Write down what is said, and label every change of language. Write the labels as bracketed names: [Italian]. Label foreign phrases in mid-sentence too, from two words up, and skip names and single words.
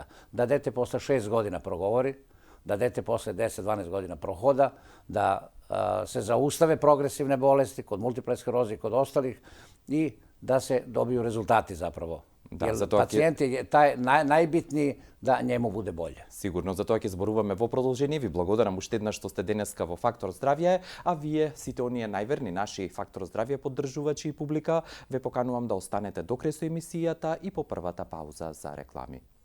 [Serbian] Da dete posle 6 godina progovori, da dete posle 10-12 godina prohoda, da se zaustave progresivne bolesti kod multiple skleroze i kod ostalih i da se dobiju rezultati zapravo. Jer pacijent je taj najbitniji da njemu bude bolje. [Macedonian] Сигурно, за тоа ќе зборуваме во продолжение. Ви благодарам уште еднаш што сте денеска во Фактор здравје, а вие, сите оние најверни наши Фактор здравје поддржувачи и публика, ве поканувам да останете до крај со емисијата и по првата пауза за реклами.